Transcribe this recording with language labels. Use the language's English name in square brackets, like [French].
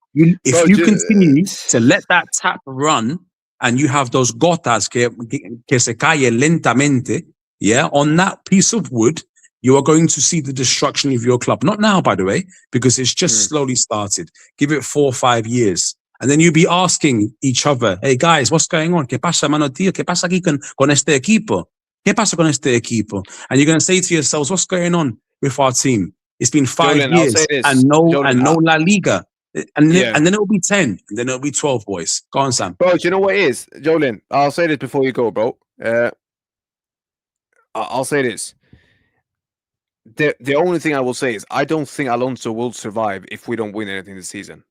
[English] If you continue to let that tap run and you have those [Spanish] gotas que se cae lentamente, [English] on that piece of wood, you are going to see the destruction of your club. Not now, by the way, because it's just slowly started. Give it 4 or 5 years. And then you'll be asking each other, "Hey guys, what's going on? [Spanish] ¿Qué pasa, mano, tío? ¿Qué pasa aquí con este equipo? ¿Qué pasa con este equipo?" [English] And you're going to say to yourselves, "What's going on with our team? It's been 5 years and no La Liga." And then it'll be 10, and then it'll be 12, boys. Go on, Sam. Bro, do you know what it is? Jolin, I'll say this before you go, bro. I'll say this. The only thing I will say is I don't think Alonso will survive if we don't win anything this season.